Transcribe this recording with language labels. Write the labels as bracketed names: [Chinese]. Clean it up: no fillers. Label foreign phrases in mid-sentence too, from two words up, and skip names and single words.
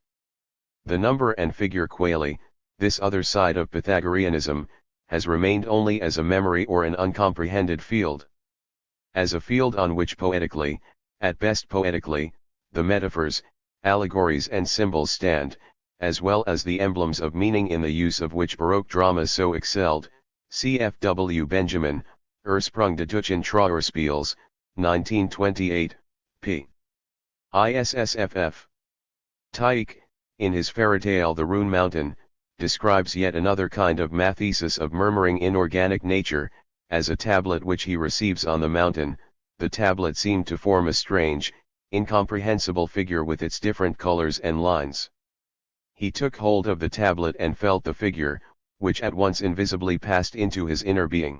[English] The number and figure quale, this other side of Pythagoreanism, has remained only as a memory or an uncomprehended field. As a field on which poetically, at best poetically, the metaphors, allegories and symbols stand, as well as the emblems of meaning in the use of which Baroque drama so excelled, cf. W. Benjamin, Ursprung des deutschen Trauerspiels, 1928, p. ISSFF. Tieck, in his fairytale The Rune Mountain, describes yet another kind of mathesis of murmuring inorganic nature, as a tablet which he receives on the mountain. The tablet seemed to form a strange, incomprehensible figure with its different colors and lines. He took hold of the tablet and felt the figure, which at once invisibly passed into his inner being.